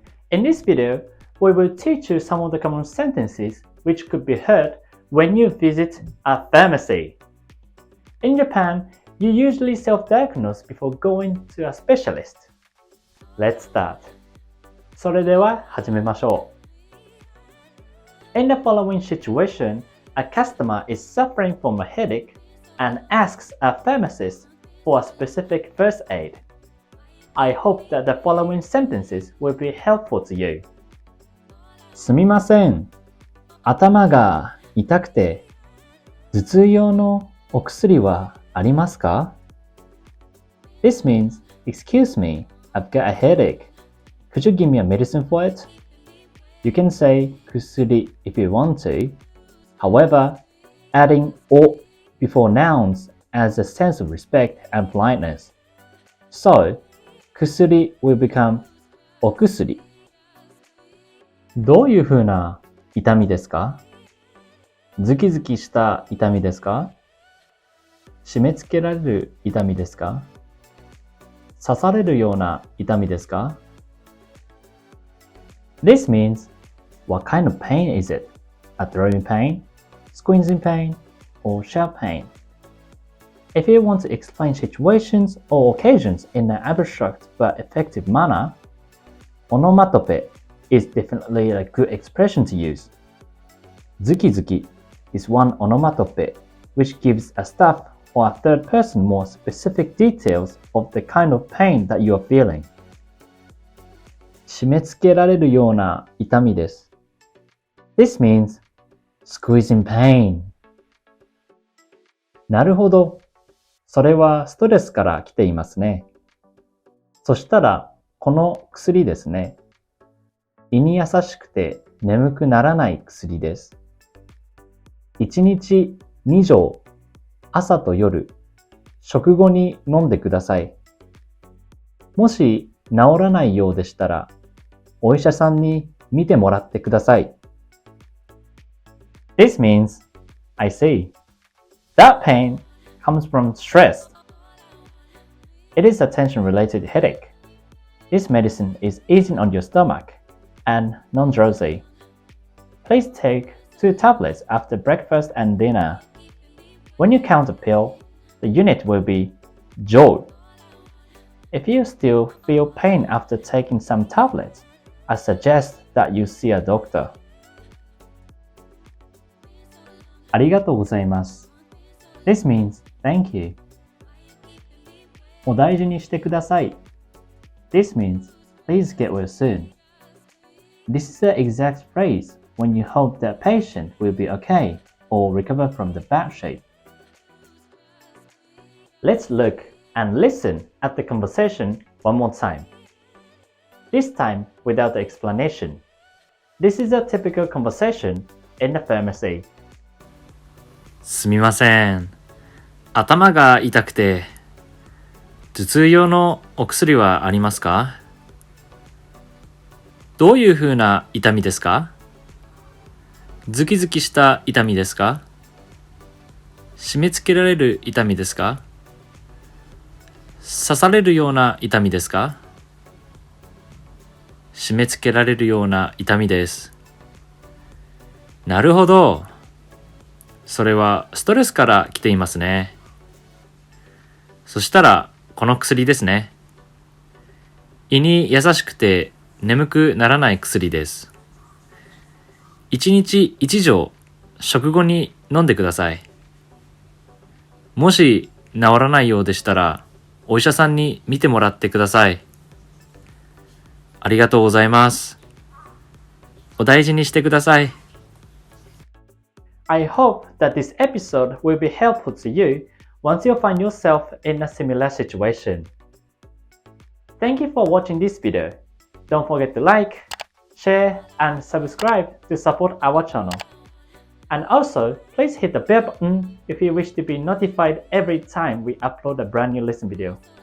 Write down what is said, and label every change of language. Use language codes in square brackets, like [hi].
[en] In this video, we will teach you some of the common sentences which could be heard when you visit a pharmacy. In Japan, you usually self-diagnose before going to a specialist. Let's start. [ja] それでは始めましょう。 [en] In the following situation, a customer is suffering from a headache and asks a pharmacist for a specific first aid. I hope that the following sentences will be helpful to you. [ja] すみません。頭が痛くて、頭痛用のお薬はありますか? [en] This means, excuse me, I've got a headache. Could you give me a medicine for it? You can say 薬 if you want to. However, adding o before nouns adds a sense of respect and politeness. So, 薬 will become お薬。 [ja] どういうふうな痛みですか?ズキズキした痛みですか? 締め付けられる痛みですか?刺されるような痛みですか? [en] This means, what kind of pain is it? A throbbing pain, squeezing pain, or sharp pain? If you want to explain situations or occasions in an abstract but effective manner, onomatope is definitely a good expression to use. Zuki-zuki is one onomatope which gives a staff or a third person more specific details of the kind of pain that you are feeling. [ja] 締め付けられるような痛みです。 [en] This means squeezing pain. [ja] なるほど。それはストレスから来ていますね。そしたら、この薬ですね。胃に優しくて眠くならない薬です。 1日2錠、朝と夜、食後に飲んでください。もし治らないようでしたら、お医者さんに見てもらってください。 [en] This means, I see. That pain comes from stress. It is a tension-related headache. This medicine is easing on your stomach and non-drowsy. Please take 2 tablets after breakfast and dinner. When you count a pill, the unit will be joule. If you still feel pain after taking some tablets, I suggest that you see a doctor. [ja] ありがとうございます。 [en] This means thank you. [ja] お大事にしてください。 [en] This means please get well soon. This is the exact phrase when you hope that patient will be okay or recover from the bad shape. Let's look and listen at the conversation one more time. This time without the explanation. This is a typical conversation in the pharmacy. [ja] すみません。頭が痛くて、頭痛用のお薬はありますか? どういうふうな痛みですか?ズキズキした痛みですか? 締め付けられる痛みですか?刺されるような痛みですか? 締め付けられるような痛みです。なるほど。それはストレスから来ていますね。そしたら、この薬ですね。胃に優しくて眠くならない薬です。 1日1錠、食後に飲んでください。もし治らないようでしたら、お医者さんに見てもらってください。ありがとうございます。お大事にしてください。 [en] I hope that this episode will be helpful to you once you find yourself in a similar situation. Thank you for watching this video. Don't forget to like, share, and subscribe to support our channel. And also, please hit the bell button if you wish to be notified every time we upload a brand new lesson video.